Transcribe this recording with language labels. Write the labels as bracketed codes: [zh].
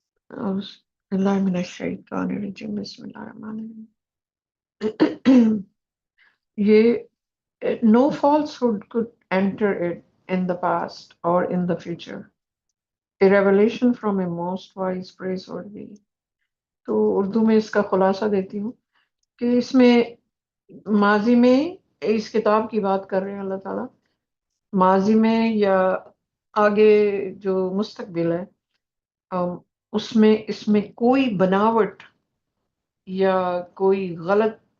[ar] اعوذ باللہ من الشیطان الرجیم، بسم اللہ الرحمن الرحیم۔ [en] یہ no falsehood could enter it in the past or in the future. A revelation from a most wise praiseworthy. [ur] تو اردو میں اس کا خلاصہ دیتی ہوں کہ اس میں ماضی میں اس کتاب کی بات کر رہے ہیں اللہ تعالیٰ، ماضی میں یا آگے جو مستقبل ہے، اس میں کوئی بناوٹ یا کوئی غلط